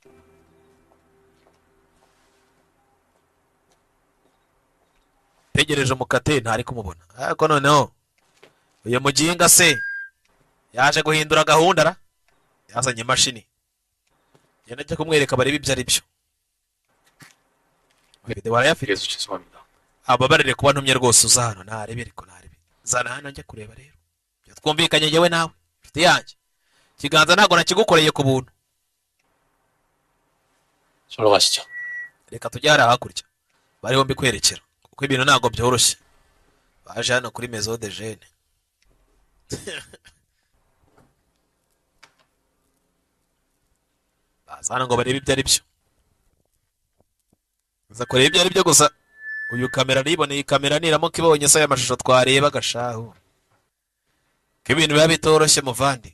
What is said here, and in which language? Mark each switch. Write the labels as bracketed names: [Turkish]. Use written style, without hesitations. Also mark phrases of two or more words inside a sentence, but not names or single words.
[Kinyarwanda] tegereje umukate ntari kumubona, ariko noneho uyu muginga se yaje guhindura gahunda yazanye imashini yenda ajya kumwereka bareba ibyo ari byo. video warayafite. [Korean] 그래서 죄송합니다. [Kinyarwanda] ababarire kuba ntumye rwose uza hano ntarebe, ariko ntarebe zana hano njya kureba rero. twumvikanye yewe nawe mfite yanjye ikiganza ntabwo nakigukoreye ku buntu. [Korean] 저로 가시죠. [Kinyarwanda] reka tujye hariya hakurya bariho mbikwerekera kuko ibintu ntabwo byoroshye. baje hano kuri [French] maison de jeune. [Kinyarwanda] baza hano ngo barebe ibyo ari byo. baza kureba ibyo ari byo gusa uyu kamera niboneye, iyi kamera niramuka ibonye se aya mashusho twareba gashahu ko ibintu biba bitoroshye muvandi.